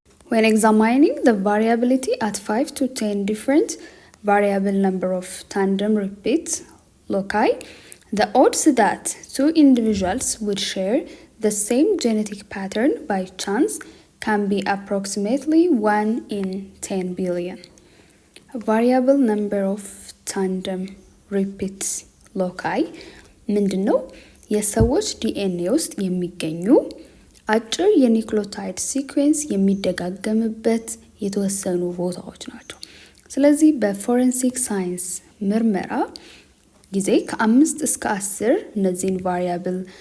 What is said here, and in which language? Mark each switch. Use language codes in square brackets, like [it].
[en] When examining the variability at 5 to 10 different variable number of tandem repeat loci, the odds that 2 individuals would share the same genetic pattern by chance can be approximately 1 in 10 billion. A variable number of tandem repeat loci ምንድነው? [am] የሰዎች ዲኤንኤ ውስጥ የሚገኙ አጭር የኒክሎታይድ ሲኩዌንስ የሚደጋገምበት የተወሰኑ ቦታዎች ናቸው። ስለዚህ በፎረንሲክ ሳይንስ ምርመራ ጊዜ ከ5 እስከ 10 እነዚህን ቫሪያብል